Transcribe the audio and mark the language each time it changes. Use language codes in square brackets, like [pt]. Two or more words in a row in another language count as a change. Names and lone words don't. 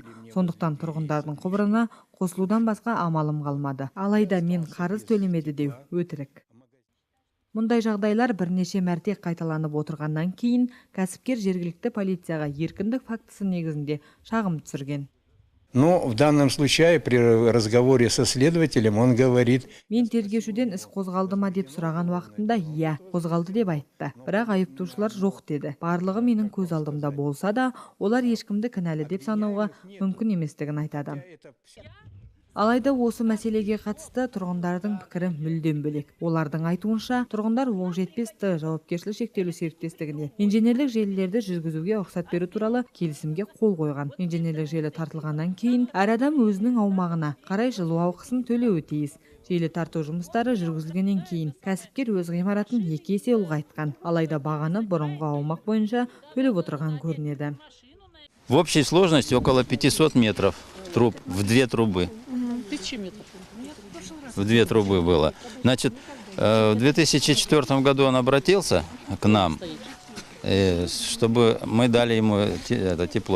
[kk] Сондықтан тұрғындардың құбырына қосылудан басқа амалым қалмады. Алайда мен қарыз төлемеді деу өтірік. Мұндай жағдайлар бірнеше мәрте қайталанып отырғаннан кейін кәсіпкер жергілікті полицияға еркіндік фактісі негізінде шағым түсірген. [ru] Но в данном случае при разговоре со следователем он говорит: [kk] Мен тергеушіден іс қозғалды ма деп сұраған уақытында иә, қозғалды деп айтты. Бірақ айыптаушылар жоқ деді. Барлығы менің көз алдымда болса да, олар ешкімді кінәлі деп санауға мүмкін еместігін айтады. Алайда осы мәселеге қатысты тұрғындардың пікірі мүлдем бөлек. Олардың айтуынша, тұрғындар оқжетпесті жауапкершілігі шектеулі серіктестігіне инженерлік желілерді жүргізуге рұқсат беру туралы келісімге қол қойған. Инженерлік желі тартылғаннан кейін әр адам өзінің аумағына қарай жылу ақысын төлеуі тиіс. Желі тарту жұмыстары жүргізілгеннен кейін кәсіпкер өз ғимаратын 2 есе ұлғайтқан. Алайда бағаны бұрынғы аумақ бойынша төлеп отырған көрінеді. [ru] В общей сложности около 500 метров труб в 2 трубы. В 2 трубы было. Значит, в 2004 году он обратился к нам, чтобы мы дали ему это тепло.